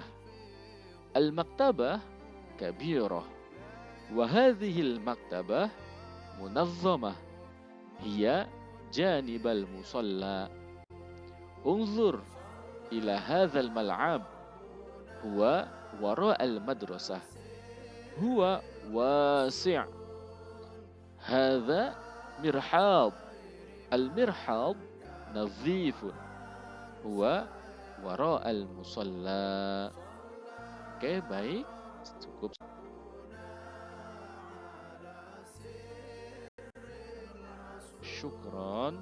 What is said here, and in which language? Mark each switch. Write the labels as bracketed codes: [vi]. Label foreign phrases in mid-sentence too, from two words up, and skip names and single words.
[ar] المكتبة كبيرة. وهذه المكتبة منظمة. هي جانب المصلى. انظر إلى هذا الملعب. هو وراء المدرسة. هو واسع. هذا مرحاض. المرحاض نظيف. هو وراء المصلى. [id] Oke, baik. Cukup. Syukran.